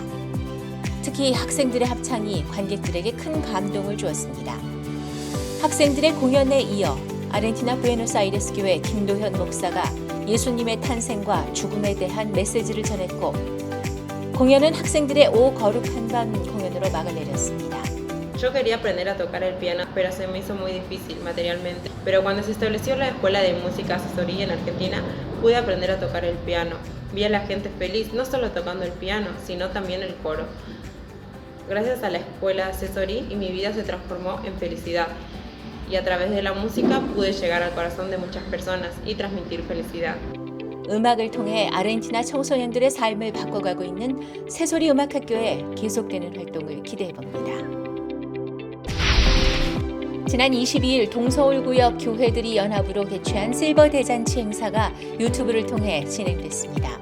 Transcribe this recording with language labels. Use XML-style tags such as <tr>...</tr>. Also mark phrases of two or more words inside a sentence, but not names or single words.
<ko>특히 학생들의 합창이 관객들에게 큰 감동을 주었습니다. 학생들의 공연에 이어 아르헨티나 부에노스아이레스 교회 김도현 목사가 예수님의 탄생과 죽음에 대한 메시지를 전했고 공연은 학생들의 오 거룩한 밤 공연으로 막을 내렸습니다.</ko> <es>Yo quería aprender a tocar el piano, pero se me hizo muy difícil materialmente. Pero cuando se estableció la Escuela de Música Asesoría en Argentina, pude aprender a tocar el piano. Vi a la gente feliz, no solo tocando el piano, sino también el coro. Gracias a la Escuela Asesorí, y mi vida se transformó en felicidad. Y a través de la música pude llegar al corazón de muchas personas y transmitir felicidad.</es> <ko>음악을 통해 아르헨티나 청소년들의 삶을 바꿔가고 있는 새소리 음악학교의 계속되는 활동을 기대해봅니다. 지난 22일 동서울구역 교회들이 연합으로 개최한 실버 대잔치 행사가 유튜브를 통해 진행됐습니다.</ko>